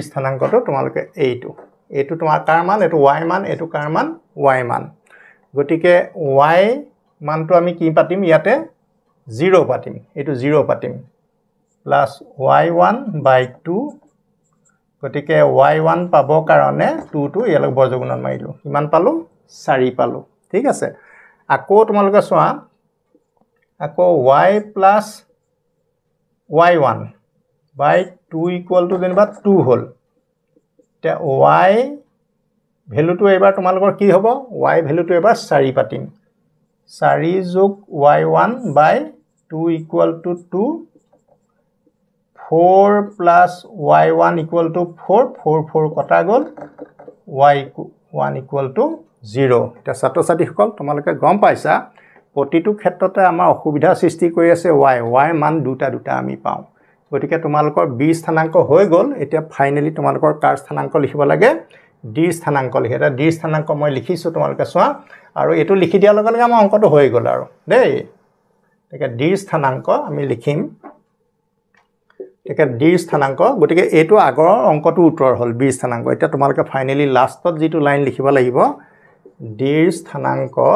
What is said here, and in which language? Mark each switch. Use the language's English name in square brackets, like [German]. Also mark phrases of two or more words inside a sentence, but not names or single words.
[Assamese] স্থানাংকটো তোমালোকে এইটো তোমাৰ কাৰ মান এটো y মান এটো কাৰ মান y মান গতিকে y মানটো আমি কি পাতিম ইয়াতে 0 পাতিম এটো 0 পাতিম প্লাস y1/2 গতিকে y1 পাব কাৰণে 2 টো ইয়ালৈ বৰ্গগুণন মাৰিলো কিমান পালো 4 পালো ঠিক আছে আকৌ তোমালোকে চোৱা আকৌ [English] y plus [Assamese] y1/2 [English] equal to [Assamese] যেনিবা 2 হল তে y ভ্যালুটো এবাৰ তোমালোকৰ কি হ'ব y ভ্যালুটো এবাৰ 4 পাতিম 4 যোগ y1/2 [English] equal to [Assamese] 2 4 [English] plus y1 equal to [Assamese] 4 4 4 কটা গল y1 = 0 এটা ছাত্ৰ ছাত্ৰীসকল তোমালোকে গম পাইছা প্ৰতিটো ক্ষেত্ৰতে আমাৰ অসুবিধা সৃষ্টি কৰি আছে y মান দুটা আমি পাওঁ গতিকে তোমালোকৰ b স্থানাংক হৈ গল এতিয়া ফাইনালি তোমালোকৰ কাৰ স্থানাংক লিখিব লাগে d স্থানাংক লিখে এটা d স্থানাংক মই লিখিছো তোমালোকে চোৱা আৰু এটো লিখি দিয়াৰ লগে লগে আমাৰ অংকটো হৈ গল আৰু দেই ঠিক d স্থানাংক আমি লিখিম ঠিক d স্থানাংক গতিকে এটো আগৰ অংকটো উত্তৰ হল b স্থানাংক এতিয়া তোমালোকে [English] finally last [Assamese] যেটো লাইন লিখিব লাগিব d স্থানাংক